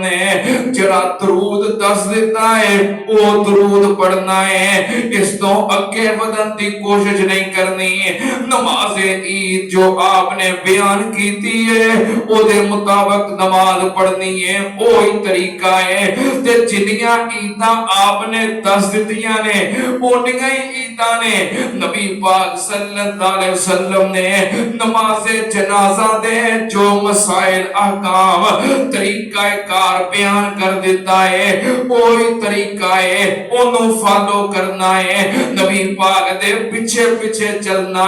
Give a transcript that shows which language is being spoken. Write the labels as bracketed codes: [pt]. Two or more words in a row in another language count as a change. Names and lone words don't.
[pa] نے جڑا درود دس دیتا ہے او درود پڑھنا ہے اس تو اگے ودن دی کوشش نہیں کرنی نماز عید جو آپ نے بیان کیتی ہے او دے مطابق نماز پڑھنی ہے وہی طریقہ ہے تے جنیاں عیداں آپ نے دس دتیاں نے اونیاں ہی عیداں نے نبی پاک صلی اللہ علیہ وسلم نے نماز جنازہ دے جو مسائل احکام طریقہ کار بیان کر دیتا ہے وہی طریقہ ہے انہوں فالو کرنا ہے نبی پاک دے پیچھے پیچھے چلنا